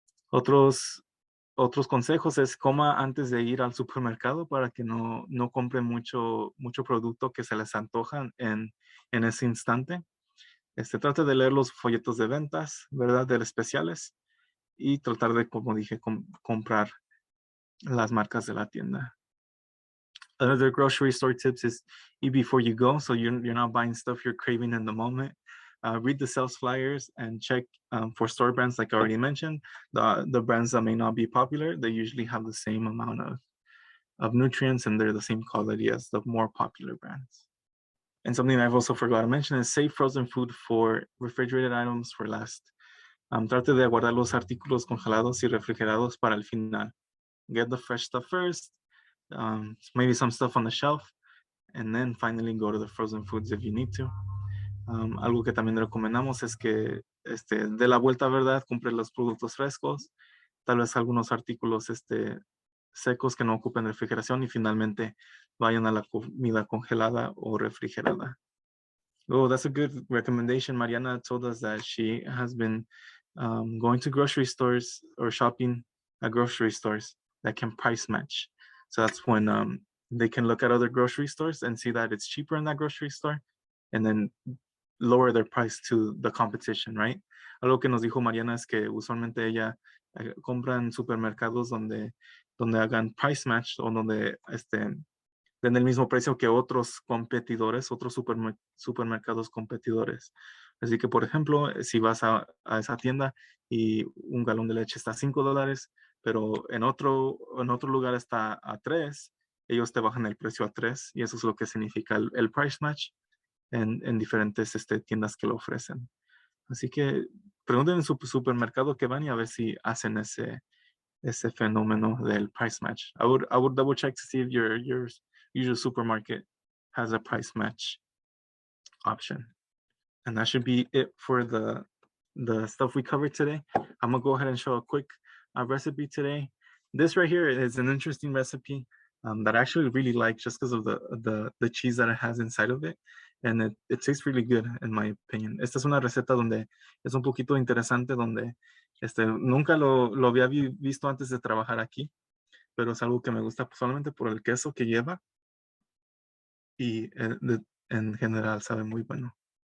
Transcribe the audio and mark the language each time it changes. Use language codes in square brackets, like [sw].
[es] Otros consejos es: coma antes de ir al supermercado, para que no compren mucho producto que se les antoja en ese instante. Trate de leer los folletos de ventas, ¿verdad?, de especiales, y tratar de, como dije, comprar las marcas de la tienda. [en] Another grocery store tips is eat before you go, so you're not buying stuff you're craving in the moment. Read the sales flyers and check for store brands, like I already mentioned. The brands that may not be popular, they usually have the same amount of nutrients, and they're the same quality as the more popular brands. And something I've also forgot to mention is save frozen food for refrigerated items for last. [es] Trate de guardar los artículos congelados y refrigerados para el final. [en] Get the fresh stuff first, maybe some stuff on the shelf, and then finally go to the frozen foods if you need to. [es] Algo que también recomendamos es que de la vuelta, ¿verdad?, compre los productos frescos, tal vez algunos artículos secos que no ocupen refrigeración, y finalmente vayan a la comida congelada o refrigerada. [en] Oh, that's a good recommendation. Mariana told us that she has been going to grocery stores or shopping at grocery stores that can price match. So that's when they can look at other grocery stores and see that it's cheaper in that grocery store and then lower their price to the competition, right? [es] Algo que nos dijo Mariana es que usualmente ella compra en supermercados donde hagan price match o donde den el mismo precio que otros competidores, otros supermercados competidores. Así que, por ejemplo, si vas a esa tienda y un galón de leche está a $5, pero en otro lugar está a 3, ellos te bajan el precio a 3 y eso es lo que significa el price match en diferentes tiendas que lo ofrecen. Así que pregunten en su supermercado que van y a ver si hacen ese fenómeno del price match. [en] I would double check to see if your usual supermarket has a price match option. And that should be it for the stuff we covered today. I'm gonna go ahead and show a quick recipe today. This right here is an interesting recipe that I actually really like just because of the cheese that it has inside of it. And it tastes really good in my opinion. [es] Esta es una receta donde es un poquito interesante, donde nunca lo había visto antes de trabajar aquí, pero es algo que me gusta solamente por el queso que lleva y en general sabe muy bueno.